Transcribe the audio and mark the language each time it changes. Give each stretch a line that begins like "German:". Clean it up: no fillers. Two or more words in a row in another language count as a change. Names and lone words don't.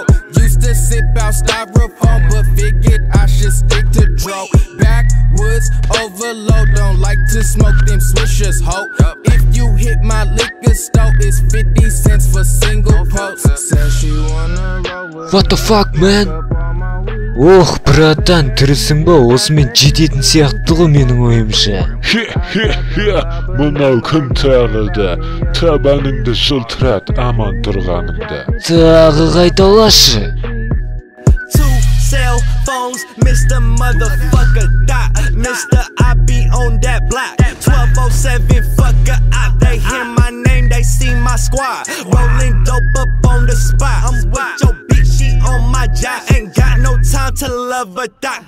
English: Used to sip out styrofoam, but figured I should stick to dro. Backwoods overload, don't like to smoke them swishers, ho. If you hit my liquor store, it's 50 cents for single post. Says she wanna roll with. What the fuck, man?
Kazakh: Братан, тірісің ба? Осымен жететін сияқты ғой менің ойымша. Мынау кім тағы да? Табаныңды жылтырат аман тұрғанымда. Тағы қайталашы.
English: Two cell phones, Mr. Motherfucker dot. Mr. I be on that block. 1207 fucker out. They hear my name, they see my squad. Rolling dope up on the spot. I'm with your bitch, she on my job. Ain't got no time to love a dot.